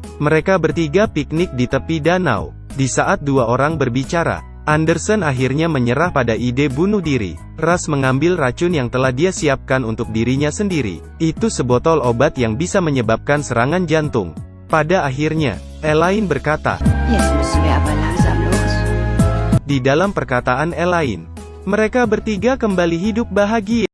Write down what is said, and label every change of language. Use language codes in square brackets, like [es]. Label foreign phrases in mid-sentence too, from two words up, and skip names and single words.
[id] Mereka bertiga piknik di tepi danau. Di saat dua orang berbicara, Anderson akhirnya menyerah pada ide bunuh diri. Russ mengambil racun yang telah dia siapkan untuk dirinya sendiri. Itu sebotol obat yang bisa menyebabkan serangan jantung. Pada akhirnya, Elaine berkata, [de] Jetzt müssen wir aber langsam los. [id] Di dalam perkataan Elaine, mereka bertiga kembali hidup bahagia.